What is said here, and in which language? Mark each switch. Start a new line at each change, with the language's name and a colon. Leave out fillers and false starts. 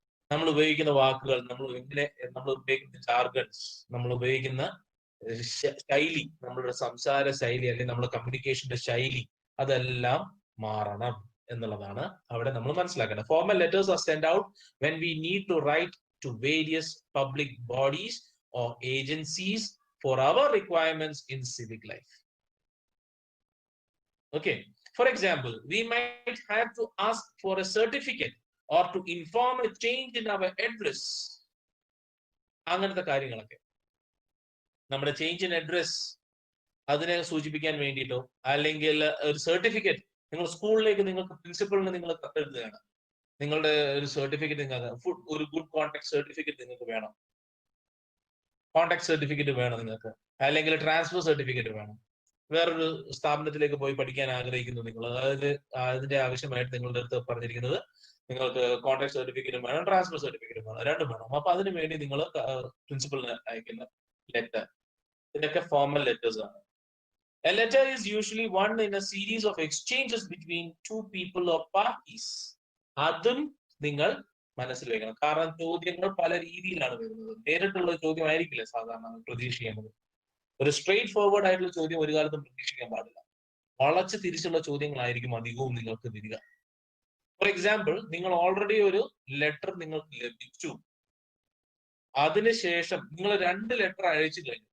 Malayalam: നമ്മൾ ഉപയോഗിക്കുന്ന വാക്കുകൾ, നമ്മൾ ഉപയോഗിക്കുന്ന ജാർഗൺസ്, നമ്മൾ ഉപയോഗിക്കുന്ന ശൈലി, നമ്മളുടെ സംസാര ശൈലി അല്ലെങ്കിൽ നമ്മുടെ കമ്മ്യൂണിക്കേഷന്റെ ശൈലി, അതെല്ലാം മാറണം എന്നുള്ളതാണ് അവിടെ നമ്മൾ മനസ്സിലാക്കേണ്ടത്.
English: Formal letters are send out when we need to write to various public bodies or agencies for our requirements in civic life. Okay. For example, we might have to ask for a certificate or to inform a change in our address.
Malayalam: അങ്ങനത്തെ കാര്യങ്ങളൊക്കെ, നമ്മുടെ
English: change in address
Malayalam: അതിനെ സൂചിപ്പിക്കാൻ വേണ്ടിയിട്ടോ, അല്ലെങ്കിൽ ഒരു certificate, നിങ്ങൾ സ്കൂളിലേക്ക് നിങ്ങൾക്ക് പ്രിൻസിപ്പളിന് നിങ്ങൾ കത്തെഴുതുകയാണ്, നിങ്ങളുടെ ഒരു സർട്ടിഫിക്കറ്റ് നിങ്ങൾക്ക്, ഒരു ഗുഡ് കോണ്ടാക്ട് സർട്ടിഫിക്കറ്റ് നിങ്ങൾക്ക് വേണം, കോണ്ടാക്ട് സർട്ടിഫിക്കറ്റ് വേണം നിങ്ങൾക്ക്, അല്ലെങ്കിൽ ട്രാൻസ്ഫർ സർട്ടിഫിക്കറ്റ് വേണം. വേറൊരു സ്ഥാപനത്തിലേക്ക് പോയി പഠിക്കാൻ ആഗ്രഹിക്കുന്നു നിങ്ങൾ, അതിന്റെ ആവശ്യമായിട്ട് നിങ്ങളുടെ അടുത്ത് പറഞ്ഞിരിക്കുന്നത് നിങ്ങൾക്ക് കോൺടാക്ട് സർട്ടിഫിക്കറ്റും വേണം, ട്രാൻസ്ഫർ സർട്ടിഫിക്കറ്റും വേണം, രണ്ടും വേണം. അപ്പൊ അതിനു വേണ്ടി നിങ്ങൾ പ്രിൻസിപ്പലിന് അയക്കുന്ന ലെറ്റർ, ഇതൊക്കെ ഫോർമൽ ലെറ്റേഴ്സ് ആണ്.
English: A letter is usually one in a series of exchanges between two people or parties.
Malayalam: അതും നിങ്ങൾ മനസ്സിൽ വെക്കണം. കാരണം ചോദ്യങ്ങൾ പല രീതിയിലാണ് വരുന്നത്. നേരിട്ടുള്ള ചോദ്യമായിരിക്കില്ല സാധാരണ പ്രതീക്ഷിക്കേണ്ടത്. ഒരു സ്ട്രെയിറ്റ് ഫോർവേഡ് ആയിട്ടുള്ള ചോദ്യം ഒരു കാലത്തും പ്രതീക്ഷിക്കാൻ പാടില്ല. വളച്ച് തിരിച്ചുള്ള ചോദ്യങ്ങളായിരിക്കും അധികവും നിങ്ങൾക്ക് വരിക.
English: for example,
Malayalam: നിങ്ങൾ ഓൾറെഡി ഒരു ലെറ്റർ നിങ്ങൾക്ക് ലഭിച്ചു, അതിനുശേഷം നിങ്ങൾ 2 ലെറ്റർ അയച്ചു കഴിഞ്ഞു.